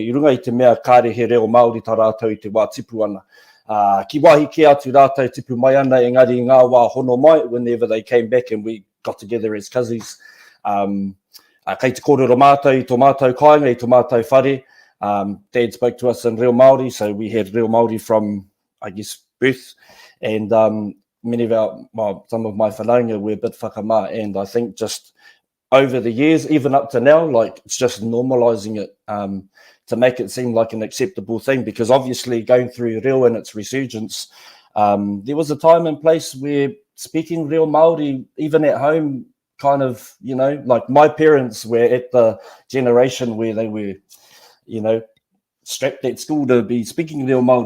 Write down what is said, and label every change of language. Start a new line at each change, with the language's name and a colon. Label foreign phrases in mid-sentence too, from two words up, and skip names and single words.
Māori: I runga I te mea kāre he reo Māori tā rātou I te wā tipu ana. Ki wahi ke atu rātou tipu mai ana, engari ngā wā hono mai,
English: whenever they came back and we got together as cousins.
Māori: Kei te kōrero mātou I tō mātou kāinga, I tō mātou whare.
English: Dad spoke to us in
Māori: reo Māori,
English: so we had
Māori: reo Māori
English: from, I guess, birth. And many of some of my whanaunga were a bit whakamā, and I think just over the years, even up to now, like it's just normalizing it to make it seem like an acceptable thing, because obviously going through reo and its resurgence, there was a time and place where speaking
Māori: reo Māori,
English: even at home, kind of, you know, like my parents were at the generation where they were, you know, strapped at school to be speaking
Māori: reo Māori.